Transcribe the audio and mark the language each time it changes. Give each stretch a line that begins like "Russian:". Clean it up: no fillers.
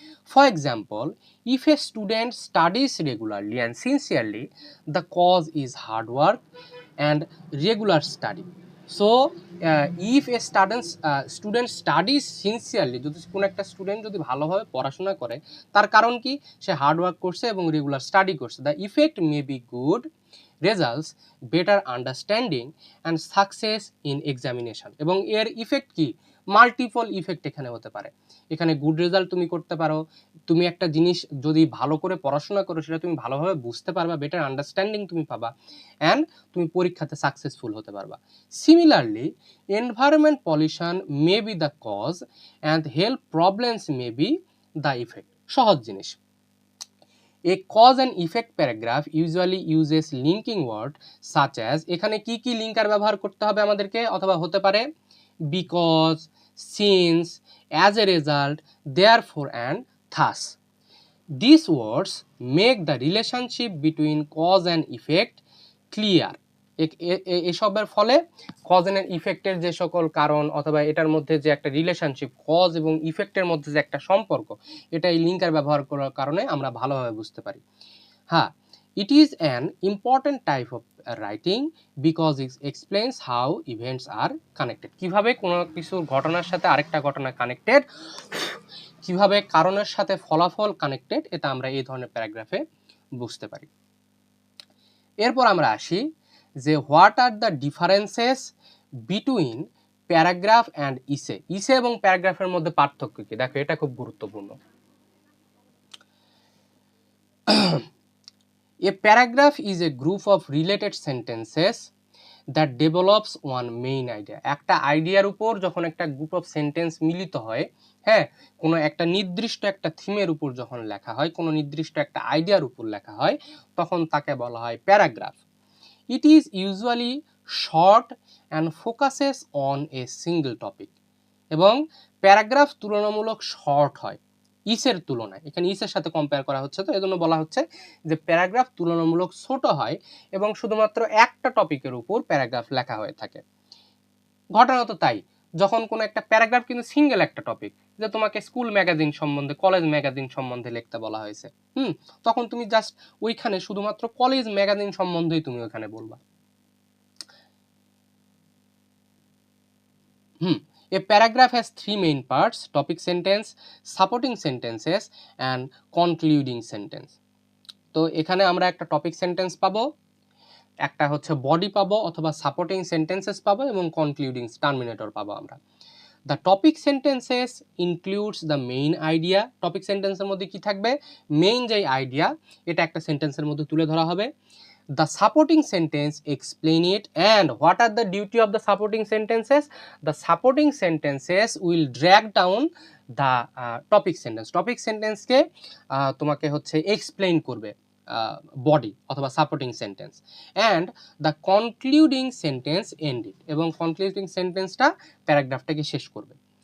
English: For example, if a student studies regularly and sincerely, the cause is hard work and regular study. So if a student studies sincerely,
Bangla: যদি কোনো একটা student যদি ভালোভাবে পড়াশোনা করে তার কারণ কি, সে হার্ড ওয়ার্ক করছে এবং রেগুলার স্টাডি করছে।
English: the effect may be good results, better understanding and success in examination,
Bangla: এবং এর ইফেক্ট কি, মাল্টিপল ইফেক্ট এখানে হতে পারে। এখানে গুড রেজাল্ট তুমি করতে পারো, তুমি একটা জিনিস যদি ভালো করে পড়াশোনা করো সেটা তুমি ভালোভাবে বুঝতে পারবা, বেটার আন্ডারস্ট্যান্ডিং তুমি পাবা, অ্যান্ড তুমি পরীক্ষাতে সাকসেসফুল হতে পারবা।
English: Similarly, environment pollution may be the cause and health problems may be the effect.
Bangla: সহজ জিনিস।
English: A cause and effect paragraph usually uses linking word such as,
Bangla: এখানে কি কি লিঙ্কার ব্যবহার করতে হবে আমাদেরকে, অথবা হতে পারে
English: because, since, as a result, therefore and thus. These words make the relationship between cause and effect clear.
Bangla: এসবের ফলে কজ এন্ড ইফেক্টের যে সকল কারণ অথবা এটার মধ্যে যে একটা রিলেশনশিপ, কজ এবং ইফেক্টের মধ্যে যে একটা সম্পর্ক, এটা এই লিঙ্কার ব্যবহার করার কারণে আমরা ভালোভাবে বুঝতে পারি। হ্যাঁ,
English: it is an important type of writing because it explains how events are connected,
Bangla: কিভাবে কোনো কিছু ঘটনার সাথে আরেকটা ঘটনা কানেক্টেড, কিভাবে কারণের সাথে ফলাফল কানেক্টেড, এটা আমরা এই ধরনের প্যারাগ্রাফে বুঝতে পারি। এরপর আমরা আসি যে
English: What are the differences between paragraph and essay.
Bangla: ইসে এবং প্যারাগ্রাফের মধ্যে পার্থক্য কি, দেখো এটা খুব গুরুত্বপূর্ণ।
English: A paragraph is a group of related sentences that develops one main idea.
Bangla: একটা আইডিয়ার উপর যখন একটা গ্রুপ অফ সেন্টেন্স মিলিত হয়, হ্যাঁ, কোনো একটা নির্দিষ্ট একটা থিমের উপর যখন লেখা হয়, কোনো নির্দিষ্ট একটা আইডিয়ার উপর লেখা হয়, তখন তাকে বলা হয় paragraph.
English: It is usually short and focuses on a single topic.
Bangla: এবং প্যারাগ্রাফ তুলনামূলক শর্ট হয় ইসের তুলনায়, এখানে ইসের সাথে কম্পেয়ার করা হচ্ছে, তো এজন্য বলা হচ্ছে যে প্যারাগ্রাফ তুলনামূলক ছোট হয় এবং শুধুমাত্র একটা টপিকের উপর প্যারাগ্রাফ লেখা হয়ে থাকে। ঘটনা তো তাই, যখন কোনো একটা প্যারাগ্রাফ কিন্তু সিঙ্গেল একটা টপিক, যে তোমাকে স্কুল ম্যাগাজিন সম্বন্ধে, কলেজ ম্যাগাজিন সম্বন্ধে লিখতে বলা হয়েছে, তখন তুমি জাস্ট ওইখানে শুধুমাত্র কলেজ ম্যাগাজিন সম্বন্ধেই তুমি ওখানে বলবা।
English: A paragraph has three main parts: topic sentence, supporting sentences and concluding sentence.
Bangla: তো এখানে আমরা একটা টপিক সেন্টেন্স পাবো, একটা হচ্ছে বডি পাবো অথবা সাপোর্টিং সেন্টেন্সেস পাবো এবং কনক্লুডিং টার্মিনেটর পাবো আমরা।
English: The topic sentences includes the main idea.
Bangla: Topic সেন্টেন্সের মধ্যে কি থাকবে, মেইন যে আইডিয়া এটা একটা সেন্টেন্সের মধ্যে তুলে ধরা হবে।
English: The supporting sentence explain it. And what are the duty of the supporting sentences? The supporting sentences will drag down the topic sentence. Topic sentence
Bangla: কে তোমাকে হচ্ছে
English: explain করবে body অথবা supporting sentence, and the concluding sentence end it,
Bangla: এবং concluding sentenceটা প্যারাগ্রাফটাকে শেষ করবে।